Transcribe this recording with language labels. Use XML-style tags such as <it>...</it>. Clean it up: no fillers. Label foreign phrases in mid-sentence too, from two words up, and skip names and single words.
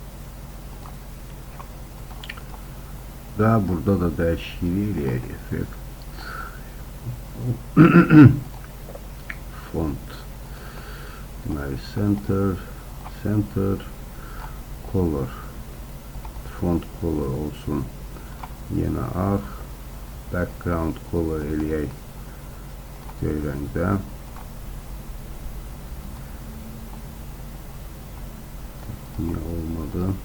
<az>Və burada da dəyişiklik eləyək,</az> <en>effekt font deməli center color, font color</en> <az>olsun yenə ağ,</az> <en>background color</en> <az>eləyək göy rəngdə. Niye olmadı?</az>